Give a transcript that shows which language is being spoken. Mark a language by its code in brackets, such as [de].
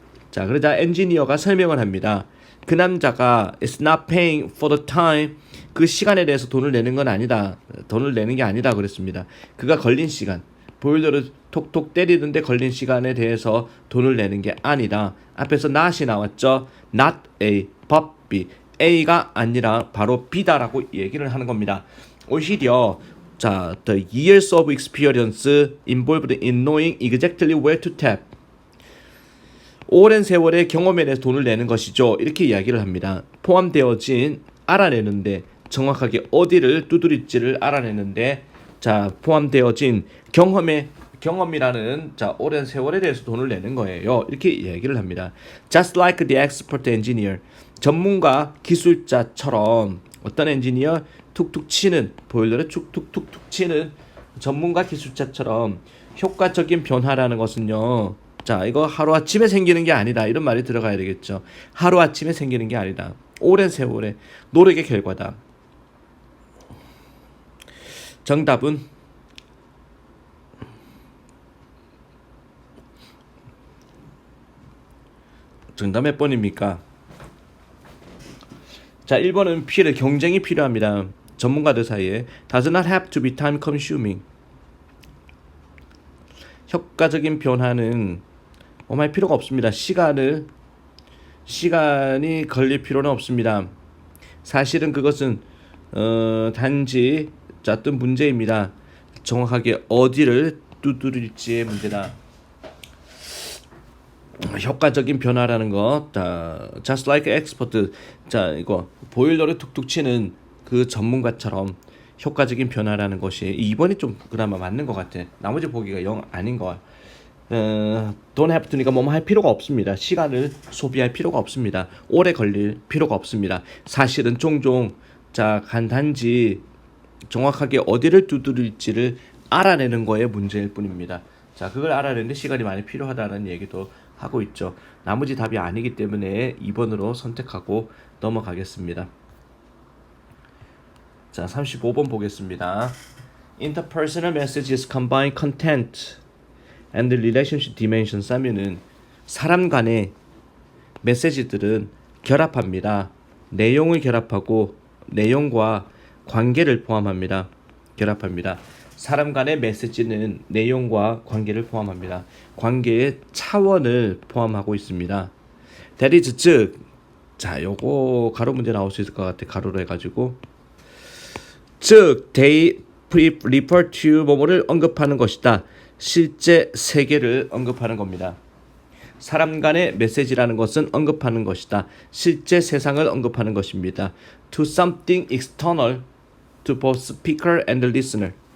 [ko] 자, 그러자 엔지니어가 설명을 합니다. 그 남자가 [en] is not paying for the time, [ko] 그 시간에 대해서 돈을 내는 건 아니다. 돈을 내는 게 아니다 그랬습니다. 그가 걸린 시간, 보일러를 톡톡 때리는데 걸린 시간에 대해서 돈을 내는 게 아니다. 앞에서 not이 나왔죠. [en] not A, but B. [ko] A가 아니라 바로 B다라고 얘기를 하는 겁니다. 오히려 [en] the years of experience involved in knowing exactly where to tap. [ko] 오랜 세월의 경험에 대해서 돈을 내는 것이죠. 이렇게 이야기를 합니다. 포함되어진, 알아내는데, 정확하게 어디를 두드릴지를 알아내는데, 포함되어진 경험이라는 오랜 세월에 대해서 돈을 내는 거예요. 이렇게 이야기를 합니다. [en] Just like the expert engineer, [ko] 전문가 기술자처럼 어떤 엔지니어 툭툭 치는, 보일러를 툭툭툭툭 치는 전문가 기술자처럼 효과적인 변화라는 것은요, 이거 하루아침에 생기는 게 아니다, 이런 말이 들어가야 되겠죠. 하루아침에 생기는 게 아니다. 오랜 세월의 노력의 결과다. 정답은 정답 몇 번입니까? 1번은 경쟁이 필요합니다. 전문가들 사이에. [en] Does not have to be time consuming. [ko] 효과적인 변화는 할 필요가 없습니다. 시간이 걸릴 필요는 없습니다. 사실은 그것은 단지 어떤 문제입니다. 정확하게 어디를 두드릴지의 문제다. 효과적인 변화라는 것, [en] just like expert, [ko] 이거 보일러를 툭툭 치는 그 전문가처럼 효과적인 변화라는 것이 2번이 좀 그나마 맞는 것 같아. 나머지 보기가 영 아닌 것. [en] don't have to [ko] 니까 할 필요가 없습니다. 시간을 소비할 필요가 없습니다. 오래 걸릴 필요가 없습니다. 사실은 종종 간단지 정확하게 어디를 두드릴지를 알아내는 거에 문제일 뿐입니다. 그걸 알아내는데 시간이 많이 필요하다는 얘기도 하고 있죠. 나머지 답이 아니기 때문에 2번으로 선택하고 넘어가겠습니다. 35번 보겠습니다. [en] Interpersonal messages combine content and relationship dimensions [ko] 하면은 사람 간의 메시지들은 결합합니다. 내용을 결합하고 내용과 관계를 포함합니다. 결합합니다. 사람 간의 메시지는 내용과 관계를 포함합니다. 관계의 차원을 포함하고 있습니다. [en] That is, [ko] 즉, 요거 가로 문제 나올 수 있을 것 같아. 가로로 해가지고, 즉, [en] they refer to [ko] 뭐뭐를 언급하는 것이다. 실제 세계를 언급하는 겁니다. 사람 간의 메시지라는 것은 언급하는 것이다. 실제 세상을 언급하는 것입니다. [en] To something external to both speaker and listener.